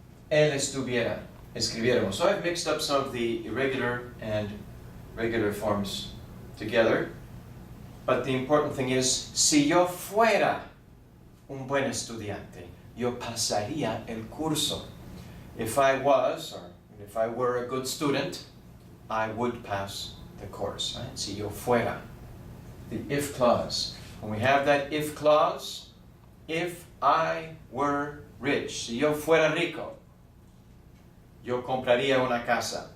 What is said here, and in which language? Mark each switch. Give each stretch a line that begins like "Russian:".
Spanish: Él estuviera, escribiéramos.
English: So I've mixed up some of the irregular and regular forms together. But the important thing is,
Spanish: si yo fuera un buen estudiante, yo pasaría el curso.
English: If I was, or if I were a good student, I would pass the course. Right?
Spanish: Si yo fuera.
English: The if clause. When we have that if clause, if I were rich,
Spanish: si yo fuera rico, yo compraría una casa.